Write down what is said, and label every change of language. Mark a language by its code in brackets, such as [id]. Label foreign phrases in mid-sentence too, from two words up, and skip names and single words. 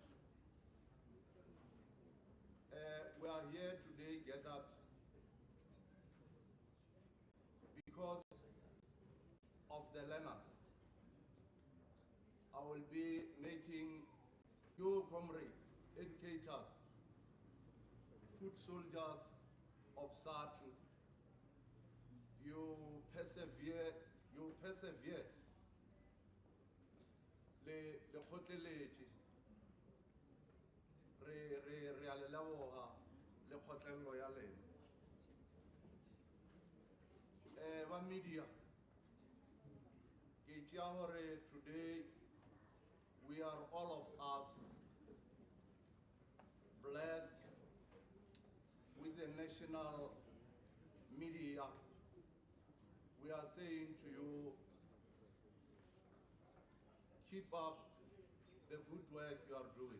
[en] We are here today gathered because of the learners. I will be making you comrades, educators, foot soldiers of Sadtu. You persevered. [nso] Le kgotleletše re a le leboga le kgotlelelo ya lena. Ba media ke tšea gore [en] today we are all of us blessed with the national media. We are saying to you, keep up the good work you are doing.